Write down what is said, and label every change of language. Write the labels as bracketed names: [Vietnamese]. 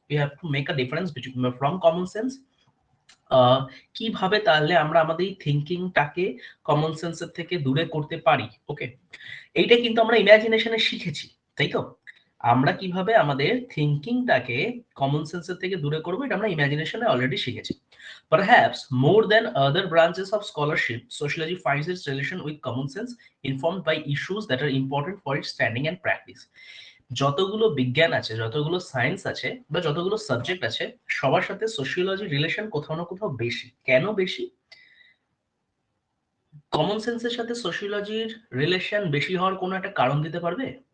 [English] We have to make a difference between from common sense. [Bangla] কিভাবে তাহলে আমরা আমাদের এই থিঙ্কিংটাকে কমন সেন্সের থেকে দূরে করতে পারি? ওকে, এইটা কিন্তু আমরা ইমাজিনেশনে শিখেছি, তাই তো? আমরা কিভাবে আমাদের থিঙ্কিংটাকে কমন সেন্সের থেকে দূরে করবো, এটা আমরা ইমাজিনেশনে অলরেডি শিখেছি। [English] Perhaps more than other branches of scholarship, sociology finds its relation with common sense informed by issues that are important for its standing and practice. [Bangla] যতগুলো বিজ্ঞান আছে, যতগুলো সায়েন্স আছে, বা যতগুলো সাবজেক্ট আছে, সবার সাথে সোশিওলজি রিলেশন কোথাও না কোথাও বেশি। কেন বেশি? কমন সেন্সের সাথে সোশিওলজির রিলেশন বেশি হওয়ার কোনো একটা কারণ দিতে পারবে?